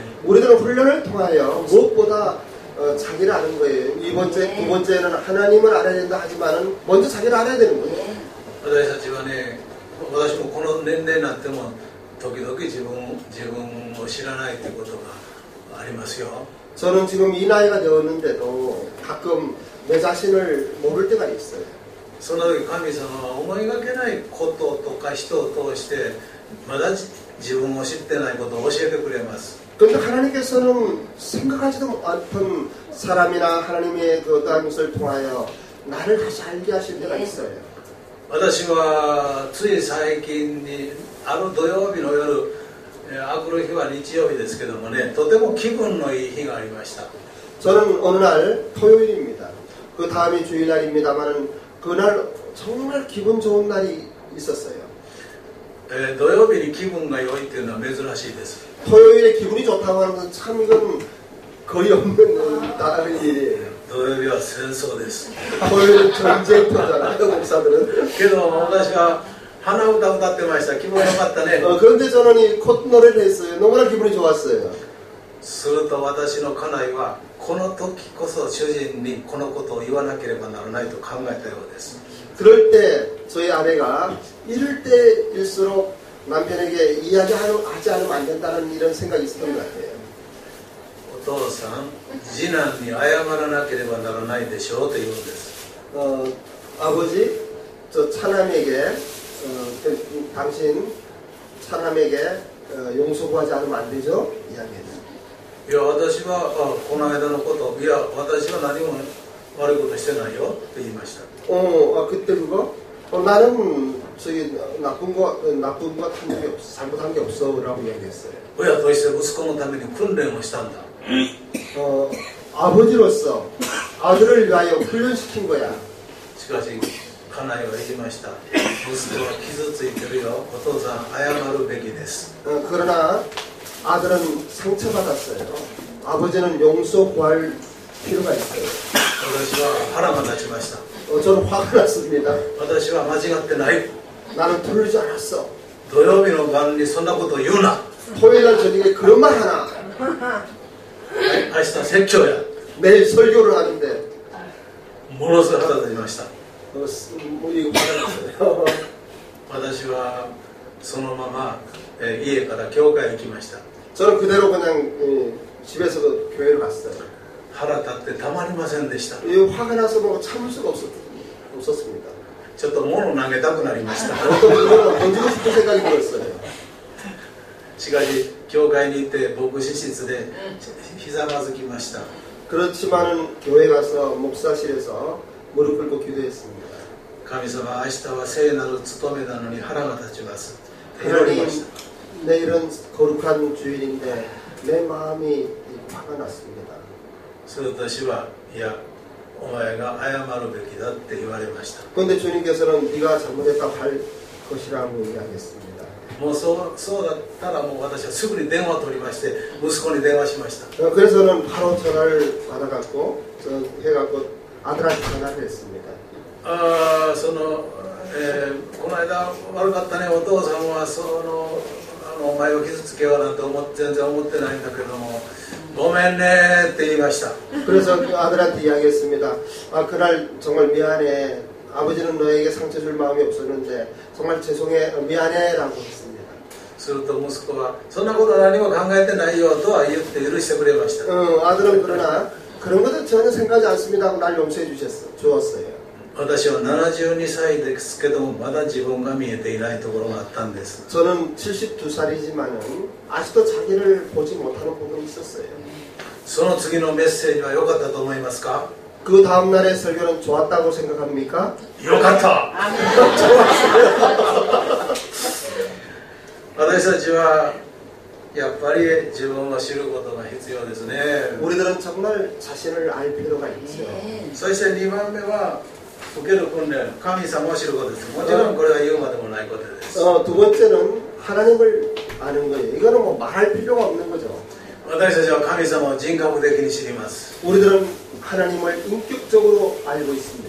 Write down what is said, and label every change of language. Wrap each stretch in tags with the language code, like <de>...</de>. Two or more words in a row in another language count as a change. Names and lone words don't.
<ko>우리들은 훈련을 통하여 무엇보다 자기를 아는 거예요. 두 번째는 하나님을 알아야 된다 하지만은 먼저 자기를 알아야 되는 거예요.</ko> <ja>私たちはね、私もこの年齢になっても時々自分を知らないということがありますよ。</ja> <ko>저는 지금 이 나이가 되었는데도 가끔 내 자신을 모를 때가 있어요.</ko> <ja>その時神様は思いがけないこととか人を通してまだ自分を知ってないことを教えてくれます。</ja> <ko>그런데 하나님께서는 생각하지도 않던 사람이나 하나님의 그 어떠한 것을 통하여 나를 다시 알게 하실 때가 있어요.</ko> <ja>私はつい最近にある土曜日の夜、あくる日は日曜日ですけどもね、とても気分のいい日がありました。</ja> <ko>저는 어느 날 토요일입니다. 그 다음이 주일날입니다만은 그날 정말 기분 좋은 날이 있었어요.</ko> <ja>土曜日に気分が良いというのは珍しいです。</ja> <ko>토요일에 기분이 좋다고 하는 건 참 이건 거의 없는 다른 일이에요.</ko> <ja>土曜日は戦争です。</ja> <ko>토요일은 전쟁터잖아요, 목사들은.</ko> <ja>けど私は鼻歌歌ってました。気分良かったね。</ja> <ko>그런데 저는 이 콧노래를 했어요. 너무나 기분이 좋았어요.</ko> <ja>すると私の家内はこの時こそ主人にこのことを言わなければならないと考えたようです。</ja> <ko>그럴 때 저희 아내가 이럴 때일수록 남편에게 이야기하지 않으면 안 된다는 이런 생각이 있었던 것 같아요.</ko> <ja>お父さん、次男に謝らなければならないでしょうと言うんです。</ja> <ko>아버지, 저 차남에게 당신 차남에게 용서 구하지 않으면 안 되죠? 이야기했어요.</ko> <ja>いや、私はこの間のこと、いや、私は何も悪いことしてないよと言いました。</ja> <ko>그때 그거? 나는 저기 나쁜 거 한 적이 없어, 잘못한 게 없어라고 이야기했어요.</ko> <ja>親として息子のために訓練をしたんだ。</ja> <ko>아버지로서 아들을 위하여 훈련시킨 거야.</ko> <ja>しかし家内は言いました。息子は傷ついてるよ。お父さん謝るべきです。</ja> <ko>그러나 아들은 상처받았어요. 아버지는 용서 구할 필요가 있어요.</ko> <ja>私は腹が立ちました。</ja> <ko>저는 화가 났습니다.</ko> <ja>私は間違ってない。</ja> <ko>나는 틀리지 않았어.</ko> <ja>土曜日の晩にそんなことを言うな。</ja> <ko>토요일날 저녁에 그런 말 하나.</ko> <ja>明日説教や。</ja> <ko>내일 설교를 하는데</ko> <ja>ものすごい腹立ちました。</ja> <ko>이거 받아놨어요.</ko> <ja>私はそのまま家から教会へ行きました。</ja> <ko>저는 그대로 그냥 집에서 교회를 갔어요.</ko> <ja>腹立ってたまりませんでした。</ja> <ko>화가 나서 뭐 참을 수가 없었습니다.</ko> <ja>ちょっと物を投げたくなりました。</ja> <ko>어떤 분은 던지고 싶은 생각이 들었어요.</ko> <ja>しかし教会に行って牧師室でひざまずきました。</ja> <ko>그렇지만은 교회 가서 목사실에서 무릎 꿇고 기도했습니다.</ko> <ja>神様、明日は聖なる務めなのに腹が立ちます。祈り</ja> <ko>하나님,</ko> <ja>ました。</ja> <ko>내일은 거룩한 주일인데 내 마음이 화가 났습니다.</ko> <ja>すると主は、いや、お前が謝るべきだって言われました。</ja> <ko>그런데 주님께서는 네가 잘못했다고 할 것이라고 이야기했습니다.</ko> <ja>もうそうだったらもう私はすぐに電話を取りまして息子に電話しました。</ja> <ko>그래서는 바로 전화를 받아갖고 해갖고 아들한테 전화를 했습니다.</ko> <ja>この間悪かったね、お父さんはお前を傷つけようなんて全然思ってないんだけどもごめんねって言いました。</ja> <ko>그래서 아들한테 이야기했습니다. 그날 정말 미안해. 아버지는 너에게 상처 줄 마음이 없었는데 정말 죄송해, 미안해라고 했습니다.</ko> <ja>すると息子はそんなことは何も考えてないよとは言って許してくれました。</ja> <ko>아들은 그러나 그런 것은 전혀 생각하지 않습니다 하고 날 용서해 주었어요.</ko> <ja>私は72歳ですけどもまだ自分が見えていないところがあったんです。</ja> <ko>저는 72살이지만은 아직도 자기를 보지 못하는 부분이 있었어요.</ko> <ja>その次のメッセージは良かったと思いますか？</ja> <ko>그 다음 날의 설교는 좋았다고 생각합니까?</ko> <ja>良かった。私たちはやっぱり自分を知ることが必要ですね。</ja> <ko>우리들은 정말 자신을 알 필요가 있죠.</ko> <ja>そして2番目は受ける訓練、神様を知ることです。もちろんこれは言うまでもないことです。</ja> <ko>두 번째는 하나님을 아는 거예요. 이거는 뭐 말할 필요가 없는 거죠.</ko> <ja>私たちは神様を人格的に知ります。</ja> <ko>우리들은 하나님을 인격적으로 알고 있습니다.</ko>